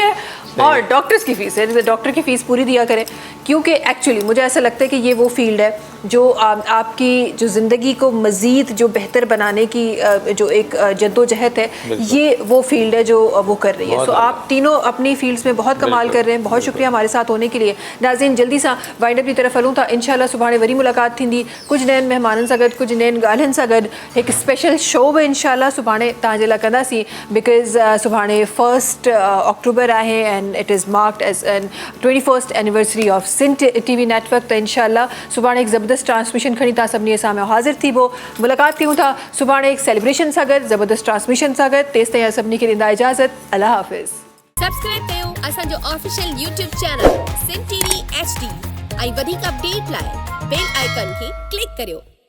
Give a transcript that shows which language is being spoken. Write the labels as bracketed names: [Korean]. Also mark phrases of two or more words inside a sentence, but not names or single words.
[Urdu] اور ڈاکٹرز کی فیس ہے، جیسے ڈاکٹر کی فیس پوری دیا کریں، کیونکہ ایکچوئلی مجھے ایسا لگتا ہے کہ یہ وہ فیلڈ ہے جو آپ کی جو زندگی کو مزید جو بہتر بنانے کی جو ایک جدوجہد ہے، یہ وہ فیلڈ ہے جو وہ کر رہی ہے. سو آپ تینوں اپنی فیلڈز میں بہت کمال کر رہے ہیں۔ بہت شکریہ ہمارے ساتھ ہونے کے لیے. [Sindhi] नाज़रीन जल्दी सा [English] wind up [Sindhi] की तरफ हलूँ था। इंशाल्लाह सुभाणे वरी मुलाकात थींदी, कुछ नयन मेहमाननि सां गॾु, कुछ नयन ॻाल्हियुनि सां गॾु। एक [English] special show [Sindhi] भी इंशाल्लाह सुभाणे तव्हांजे लाइ कंदासीं, बिकॉज़ सुभाणे 1 अक्टूबर आहे [English] and it is marked as an 21st anniversary of Sin TV network. [Sindhi] त इंशाल्लाह सुभाणे एक ज़बरदस्त ट्रांसमिशन खणी तव्हां सभिनी साम्हूं हाज़िर थी वो मुलाक़ात थियूं था सुभाणे एक सेलिब्रेशन सां गॾु ज़बरदस्त ट्रांसमिशन सां गॾु। तेसि ताईं सभिनी खे ॾींदा इजाज़त। अल्लाह हाफ़िज़। सब्सक्राइब कयो असांजो [English] official YouTube channel [Sindhi] सिन TV HD ऐं वधीक अपडेट लाइ [English] bell icon [Sindhi] खे क्लिक करियो।